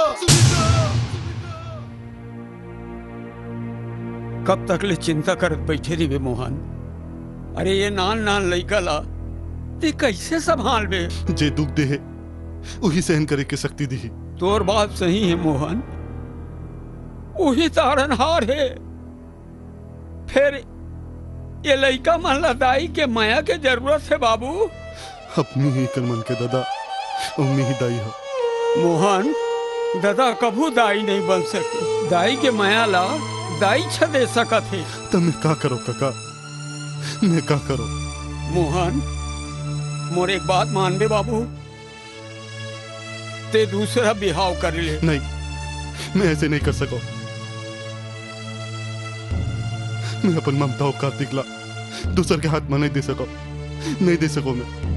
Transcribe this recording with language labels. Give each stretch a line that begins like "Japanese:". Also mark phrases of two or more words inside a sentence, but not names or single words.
Chhattisgarhi: कब तक ले चिंता करत बैठे रही मोहन? अरे ये नान लइका ला ते कैसे संभाल बे? जे दुख दे है वही सहन करे के शक्ति दी। तोर बात सही है मोहन, वही तारनहार है। फिर ये लइका मन ला दाई के माया के जरूरत है बाबू। अपनी ही कर मन के दादा, उम्मी ही दाई हो। मोहन, दादा कभू दाई नहीं बन सके। दाई के माया ला दाई छ दे सकत है। तो मैं का करो काका, मैं का करो? मोहन, मोर एक बात मान बे बाबू, ते दूसरा बिहाव कर ले। नहीं, मैं ऐसे नहीं कर सको। मैं अपन ममता और कार्तिक ला दूसर के हाथ में नहीं दे सको, नहीं दे सको मैं।